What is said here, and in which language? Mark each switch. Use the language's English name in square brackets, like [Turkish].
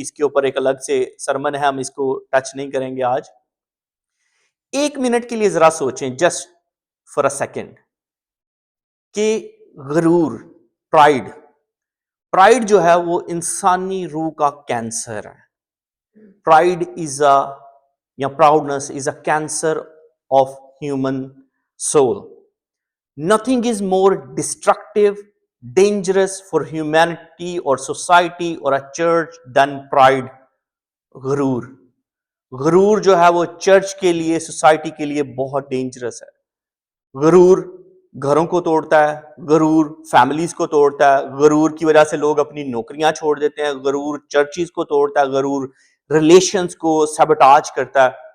[Urdu] اس کے اوپر ایک الگ سے سرمن ہے, ہم اس کو ٹچ نہیں کریں گے آج. ایک منٹ کے لیے ذرا سوچیں, [English] just for a second, [Urdu] کہ غرور, پرائڈ جو ہے وہ انسانی روح کا کینسر ہے. [English] Pride is a یا proudness is a cancer of human soul. Nothing is more destructive, dangerous for humanity اور society اور a church than pride. [Urdu] غرور جو ہے وہ چرچ کے لیے, سوسائٹی کے لیے بہت ڈینجرس ہے. غرور گھروں کو توڑتا ہے, غرور فیملیز کو توڑتا ہے, غرور کی وجہ سے لوگ اپنی نوکریاں چھوڑ دیتے ہیں, غرور چرچز کو توڑتا ہے, غرور ریلیشنز کو سیبوٹاج کرتا ہے.